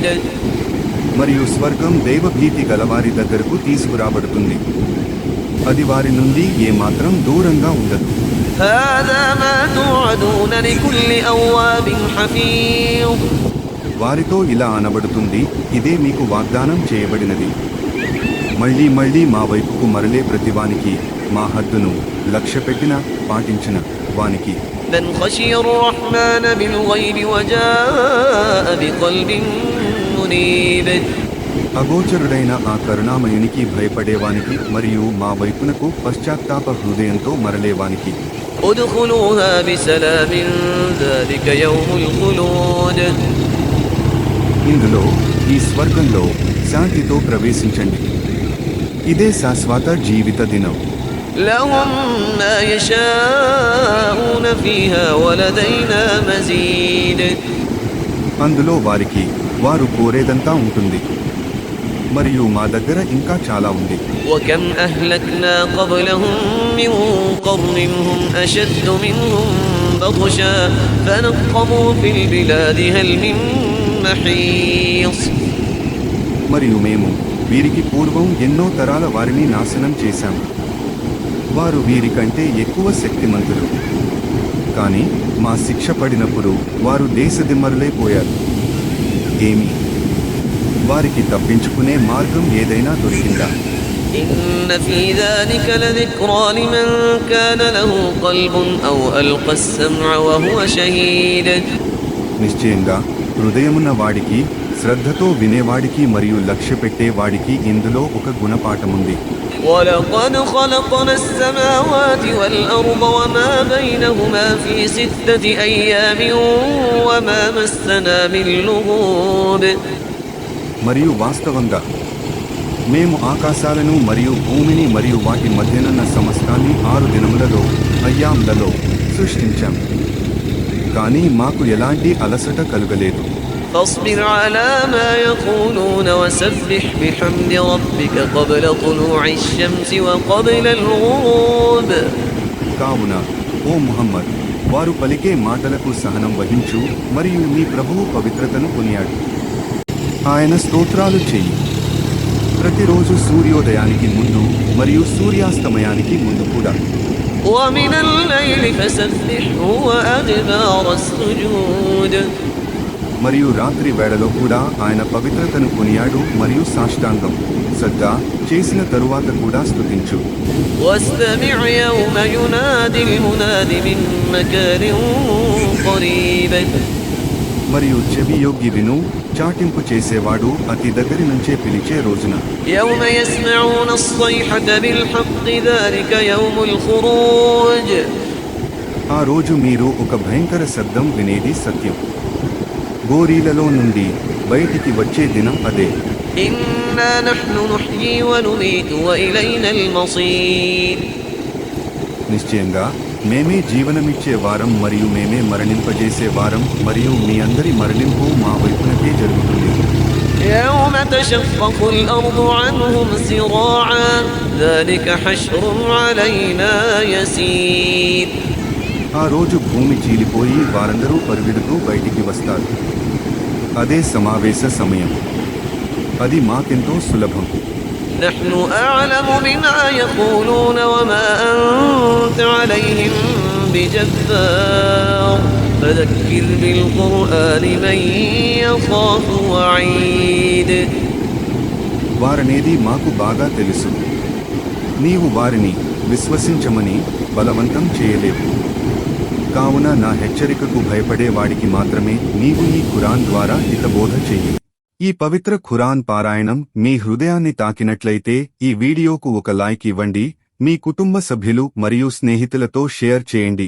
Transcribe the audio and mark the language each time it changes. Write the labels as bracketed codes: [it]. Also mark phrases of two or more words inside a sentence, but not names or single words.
[te] మరియు స్వర్గం దైవభీతి గలవారి దగ్గరకు తీసుకురాబడుతుంది, అది వారి నుండి ఏమాత్రం దూరంగా ఉండదు. [ar] هذا ما توعدون لكل أواب حفيظ. [te] వారితో ఇలా అనబడుతుంది, ఇదే మీకు వాగ్దానం చేయబడినది, మళ్ళీ మళ్ళీ మా వైపుకు మరలే ప్రతివానికి, మా హద్దును లక్ష్యపెట్టిన పాటించిన వానికి. [ar] من خشي الرحمن بالغيب وجاء بقلب منيب. [te] అగోచరుడైన ఆ కరుణామయునికి భయపడేవానికి మరియు మా వైపునకు పశ్చాత్తాప హృదయంతో మరలేవానికి. [ar] ادخلوها بسلام ذلك يوم الخلود. [te] ఇందులో ఈ స్వర్గంలో శాంతితో ప్రవేశించండి, ఇదే శాశ్వత జీవిత దినం. [ar] لهم ما يشاءون فيها ولدينا مزيد. [te] అందులో వారికి వారు కోరేదంతా ఉంటుంది, మరియు మా దగ్గర ఇంకా చాలా ఉంది. [ar] وكم أهلكنا قبلهم من قرن هم أشد منهم بطشا فنقبوا في البلاد هل من محيص. [te] మరియు మేము వీరికి పూర్వం ఎన్నో తరాల వారిని నాశనం చేశాము. వారు వీరికంటే ఎక్కువ శక్తిమంతులు. కానీ మా శిక్ష పడినప్పుడు వారు దేశదిమ్మరులైపోయారు. ఏమి వారికి తప్పించుకునే మార్గం ఏదైనా దొరికిందా? [ar] إن في ذلك لذكرى لمن كان له قلب أو ألقى السمع وهو شهيد. [te] నిశ్చయంగా హృదయమున్న వాడికి, శ్రద్ధతో వినేవాడికి మరియు లక్ష్య పెట్టేవాడికి ఇందులో ఒక గుణపాఠముంది. [ar] ولقد خلقنا السماوات والأرض وما بينهما في 6 أيام وما مسنا من لغوب. [te] మరియు వాస్తవంగా మేము ఆకాశాలను మరియు భూమిని మరియు వాటి మధ్యనున్న సమస్తాన్ని 6 దినములలో, అయ్యాములలో సృష్టించాం. కానీ మాకు ఎలాంటి అలసట కలుగలేదు. [ar] فاصبر على ما يقولون وسبح بحمد ربك قبل طلوع الشمس وقبل الغروب. [te] కావున ఓ ముహమ్మద్, వారు పలికే మాటలకు సహనం వహించు మరియు నీ ప్రభువు పవిత్రతను కొనియాడు. ఆయన స్తోత్రాలు చెయ్యి ప్రతిరోజు సూర్యోదయానికి ముందు మరియు సూర్యాస్తమయానికి ముందు కూడా. [ar] ومن الليل فسبحه وأدبار السجود. [te] మరియు రాత్రి వేళలో కూడా ఆయన పవిత్రతను కొనియాడు మరియు సాష్టాంగం సజ్జా చేసిన తరువాత కూడా స్తుతించు. [ar] واستمع يوم ينادي المناد من مكان قريب. [te] మరియు చెవి యొగ్గి విను, చాటింపు చేసేవాడు అతి దగ్గరి నుంచే పిలిచే రోజున. [ar] يوم يسمعون الصيحة بالحق ذلك يوم الخروج. [te] ఆ రోజు మీరు ఒక భయంకర శబ్దం వినేది సత్యం. గోరీలలో నుండి బయటికి వచ్చే దినం అదే. [ar] إنا نحن نحيي ونميت وإلينا المصير. [te] నిశ్చయంగా మేమే జీవనమిచ్చే వారం మరియు మేమే మరణింపజేసే వారం, మరియు మీ అందరి మరణింపు మా వైపునకే జరుగుతుంది. [ar] يوم تشقق الأرض عنهم سراعا ذلك حشر علينا يسير. [te] ఆ రోజు భూమి చీలిపోయి వారందరూ పరుగెడుతూ బయటికి వస్తారు. అదే సమావేశ సమయం. అది మాకెంతో సులభం. [ar] نحن أعلم بما يقولون وما أنت عليهم بجبار فذكر بالقرآن من يخاف وعيد. [te] వారనేది మాకు బాగా తెలుసు. నీవు వారిని విశ్వసించమని బలవంతం చేయలేవు. కావున నా హెచ్చరికకు భయపడే వాడికి మాత్రమే నీవు ఈ ఖురాన్ ద్వారా హితబోధ చెయ్యి. ఈ పవిత్ర ఖురాన్ పారాయణం మీ హృదయాన్ని తాకినట్లయితే ఈ వీడియోకు ఒక లైక్ ఇవ్వండి, మీ కుటుంబ సభ్యులు మరియు స్నేహితులతో షేర్ చేయండి.